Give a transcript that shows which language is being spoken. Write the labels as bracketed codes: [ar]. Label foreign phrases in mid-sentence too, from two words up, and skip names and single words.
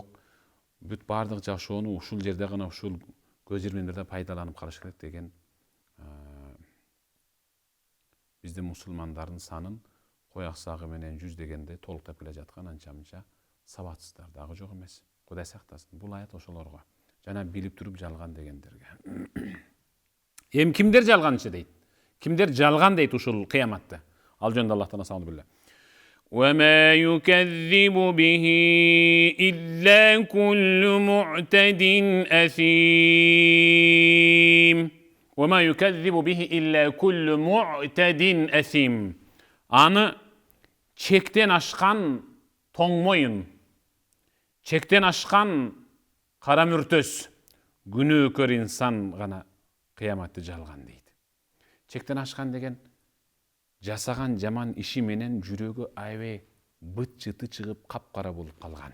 [ky] Бүт баардык жашоону ушул жерде гана, ушул көз ирмемдерде пайдаланып калыш керек деген биздин мусулмандардын санын кой аксагы менен жүздөгөндө толуктап келе жаткан анча-мынча сабатсыздар дагы жок эмес. Кудай сактасын. Бул аят ошолорго жана билип туруп жалган дегендерге. Эми кимдер жалганчы дейт? Кимдер жалган дейт ушул кыяматта? Ал жөнүндө Аллахтан астагфирулла. [ar] وما يكذب به إلا كل معتد أثيم. وما يكذب به إلا كل معتد أثيم. [ky] Аны чектен ашкан тоң моюн, чектен ашкан кара мүртөс, күнөөкөр инсан гана кыяматты жалган дейт. Чектен ашкан деген жасаган жаман иши менен жүрөгү аябай быт-чыты чыгып капкара болуп калган.